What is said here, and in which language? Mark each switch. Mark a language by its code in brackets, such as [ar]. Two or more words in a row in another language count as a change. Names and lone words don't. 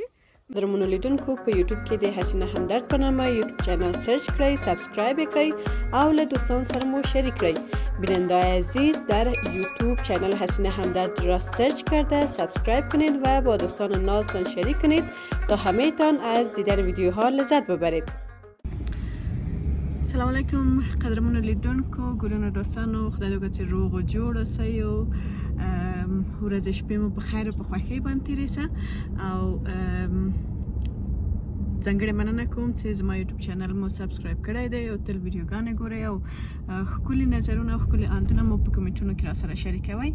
[ps] درمونو لیدونکو په یوټیوب کې د حسینه همدرد په نامه یوټیوب چینل سرچ کړئ، سابسکرایب کړئ او له دوستان سره مو شریک کړئ. [fa] بیننده‌های عزیز در یوتیوب چینل حسینه همدرد را سرچ کرده سابسکرایب کنید و با دوستان نازتان شریک کنید تا همه تان از دیدن ویدیوها لذت ببرید. [ar] سلام علیکم [ps] قدرمنو لیدونکو، ګلونو دوستانو، خدای دې وکړي چې روغ او جوړ اوسئ او ورځې شپې مو په خیر او په خوښۍ باندې تېرې شه. او ځانګړې مننه کوم چې زما یوټیوب چینل مو سبسکرایب کړی دی او تل ویډیوګانې ګورئ او ښکلي نظرونه او ښکلي اندونه مو په کمنټونو کې راسره شریکوئ.